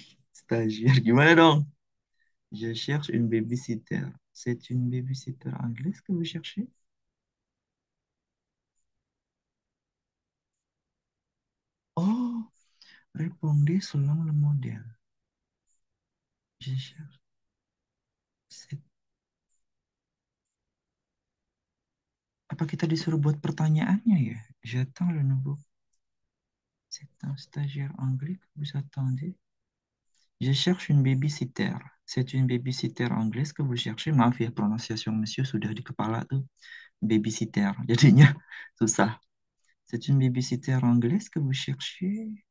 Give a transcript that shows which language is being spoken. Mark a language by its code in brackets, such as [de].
[fr] Stagiaire, [id] gimana dong? [fr] Je cherche une babysitter. C'est une babysitter anglaise que vous cherchez? Oh, répondez selon le modèle. Je cherche. C'est- [id] Apa kita disuruh buat pertanyaannya ya? [fr] J'attends le nouveau. C'est un stagiaire anglais que vous attendez? Je cherche une babysitter. C'est une babysitter anglaise que vous cherchez. [id] Maaf ya, pronunciation monsieur sudah di kepala tuh. Babysitter. Jadinya susah. [fr] C'est une babysitter anglaise que vous cherchez.